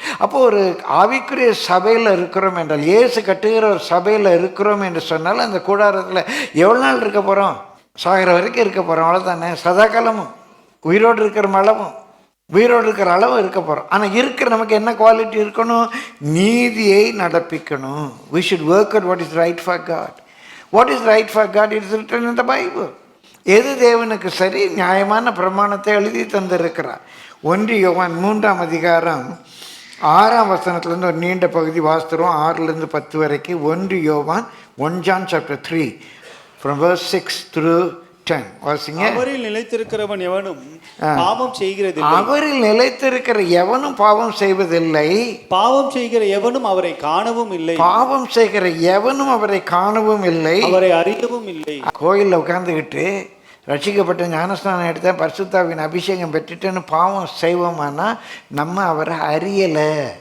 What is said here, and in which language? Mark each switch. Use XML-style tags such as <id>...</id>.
<ta>அப்போ ஒரு ஆவிக்குரிய சபையில் இருக்கிறோம் என்றால், இயேசு கட்டுகிற ஒரு சபையில் இருக்கிறோம் என்று சொன்னால் அந்த கூடாரத்தில் எவ்வளோ நாள் இருக்க போகிறோம்? சாகிற வரைக்கும் இருக்க போகிறோம், அவ்வளோதானே. சதாகாலமும் உயிரோடு இருக்கிற அளவும் உயிரோடு இருக்கிற அளவு இருக்க போகிறோம். ஆனால் இருக்கிற நமக்கு என்ன குவாலிட்டி இருக்கணும்? நீதியை நடப்பிக்கணும்.</ta> <en>we should work out what is right for God. What is right for God? It is written in the Bible.</en> <ta>எது தேவனுக்கு சரி நியாயமான பிரமாணத்தை எழுதி தந்திருக்கிறார். 1 யோவான் 3ஆம் அதிகாரம் 6ஆம் வசனத்துலேருந்து ஒரு நீண்ட பகுதி வாசித்துருவோம், 6லேருந்து 10 வரைக்கும்.</ta> <en>1 யோவான் 1 John chapter 3 from verse 6 through 10</en> <ta>வாசிங்க. அவரில் நிலைத்திருக்கிறவன் எவனும் பாவம் செய்கிறதில்லை. அவரில் நிலைத்திருக்கிற எவனும் பாவம் செய்வதில்லை. பாவம் செய்கிற எவனும் அவரை காணவும் இல்லை. பாவம் செய்கிற எவனும் அவரை காணவும் இல்லை, அவரை அறியவும் இல்லை. கோயிலில் உட்கார்ந்துக்கிட்டு ரட்சிக்கப்பட்ட ஞானஸ்நானம் எடுத்த பரிசுத்தாவின் அபிஷேகம் பெற்றுட்டுன்னு பாவம் செய்வோமானா நம்ம அவரை அறியலை.</ta>